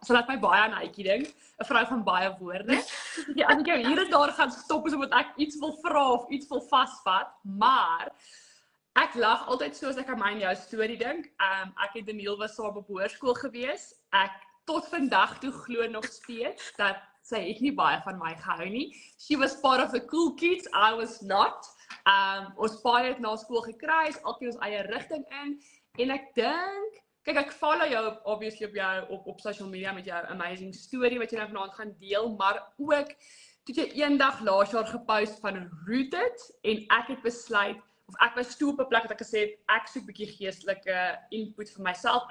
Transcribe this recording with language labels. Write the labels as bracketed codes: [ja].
[af] Sy laat my baie aan Aitjie dink, 'n vrou van baie woorde. Ja, as ek jou hier en daar gaan stop is omdat ek iets wil vra of iets wil vasvat, maar ek lag altyd so as ek aan my en jou storie dink. Ek en Daniel was saam op hoërskool gewees. Ek tot vandag toe glo nog steeds dat sy het nie baie van my gehou nie. [en] She was part of the cool kids, I was not. [af] Ons paai het na skool gekry, elkeen ons eie rigting in. En ek dink, kyk ek follow jou obviously op jou op social media met jou amazing story wat jy nou vanaand gaan deel, maar ook toe jy eendag laas jaar gepost van Rooted en ek het besluit of ek was toe op 'n plek wat ek gesê het ek soek 'n bietjie geestelike input vir myself.